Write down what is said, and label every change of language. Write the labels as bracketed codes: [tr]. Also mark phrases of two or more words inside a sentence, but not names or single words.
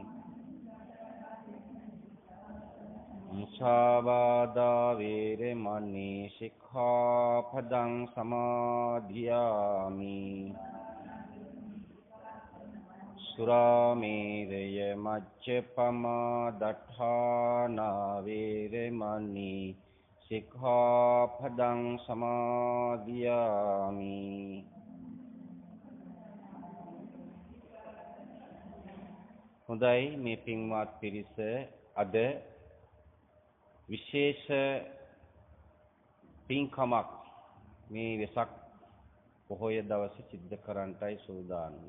[pi] मुसावादा वेरमणि सिक्खापदं समादियामि सुरामेरय मज्जपमा दट्ठाना वेरमणि सिक्खापदं समादियामि [si] හොඳයි මේ පින්වත් පිරිස අද විශේෂ පින්කමක් මේ වෙසක් පොහොය දවසේ සිද්ධ කරන්නටයි සූදානම්.